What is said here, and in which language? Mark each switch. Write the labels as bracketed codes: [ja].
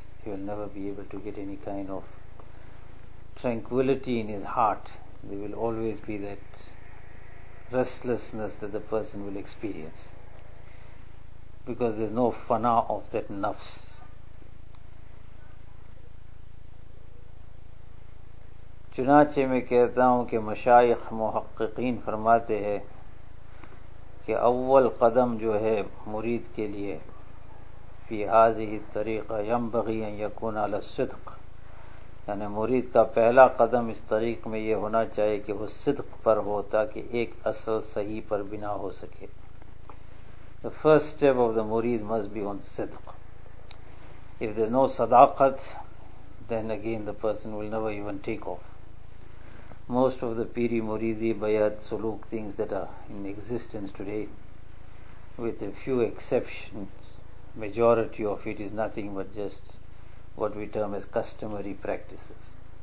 [en] He will never be able to get any kind of tranquility in his heart. There will always be that restlessness that the person will experience, because there's no fana of that nafs. [ur] چنانچہ میں کہتا ہوں کہ مشائخ محققین فرماتے ہیں کہ اول قدم جو ہے مرید کے لیے [ar] فی ہذہ الطریقہ ینبغی ان یکون علی الصدق, [ur] یعنی مرید کا پہلا قدم اس طریق میں یہ ہونا چاہیے کہ وہ صدق پر ہو تاکہ ایک اصل صحیح پر بنا ہو سکے. [en] The first step of the murid must be on صدق. If there's no صداقت, then again the person will never even take off. Most of the piri muridi bayat suluk things that are in existence today, with a few exceptions, majority of it is nothing but just what we term as customary practices.